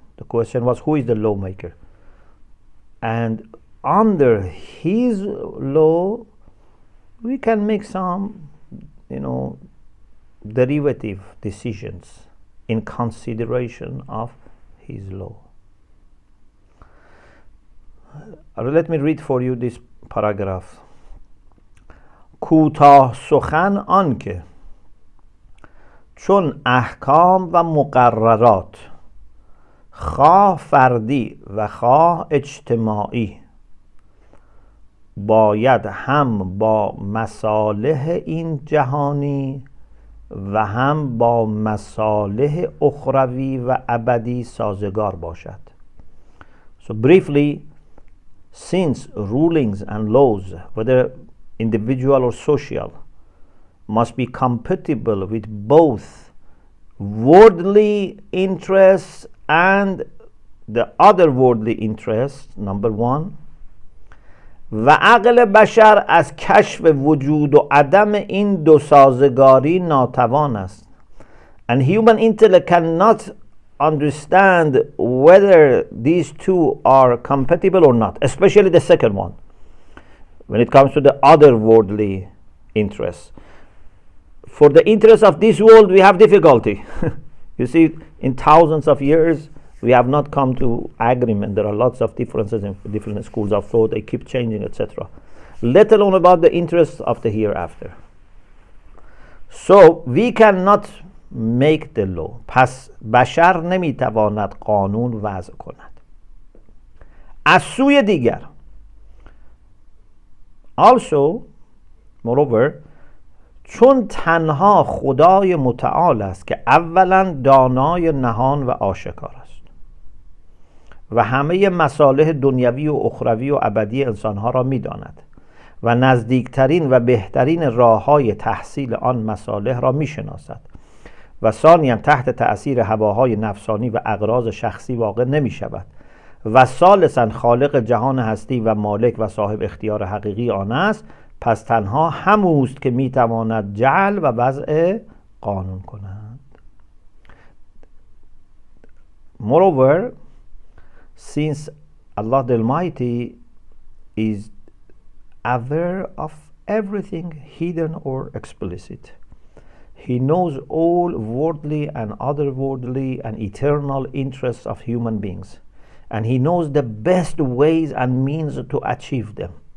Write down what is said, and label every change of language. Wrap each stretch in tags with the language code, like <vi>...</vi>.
<en>The question was, who is the lawmaker? And under his law, we can make some, derivative decisions in consideration of his law. Let me read for you this paragraph.</en> <fa>کوتاه سخن آنکه چون احکام و مقررات خواه فردی و خواه اجتماعی باید هم با مصالح این جهانی و هم با مصالح اخروی و ابدی سازگار باشد.</fa> <en>So briefly, since rulings and laws, whether individual or social, must be compatible with both worldly interests and the other worldly interests, number one,</en> <fa>و عقل بشر از کشف وجود و عدم این دو سازگاری ناتوان است.</fa> <en>And human intellect cannot understand whether these two are compatible or not, especially the second one, when it comes to the other worldly interests. For the interests of this world, we have difficulty. You see, in thousands of years, we have not come to agreement. There are lots of differences in different schools of thought. They keep changing, etc. Let alone about the interests of the hereafter. So we cannot make the law.</en> <fa>پس بشر نمیتواند قانون وضع کند. از سوی دیگر,</fa> <en>also, moreover,</en> <fa>چون تنها خدای متعال است که اولا دانای نهان و آشکار است و همه مصالح دنیوی و اخروی و ابدی انسانها را می‌داند و نزدیکترین و بهترین راه‌های تحصیل آن مصالح را می‌شناسد و ثانیاً تحت تأثیر هواهای نفسانی و اغراض شخصی واقع نمی‌شود و ثالثاً خالق جهان هستی و مالک و صاحب اختیار حقیقی آن است. پس تنها هموست که میتواند جعل و وضع قانون کند.</fa> <en>Moreover, since Allah the Almighty is aware of everything hidden or explicit, He knows all worldly and otherworldly and eternal interests of human beings, and He knows the best ways and means to achieve them.</en>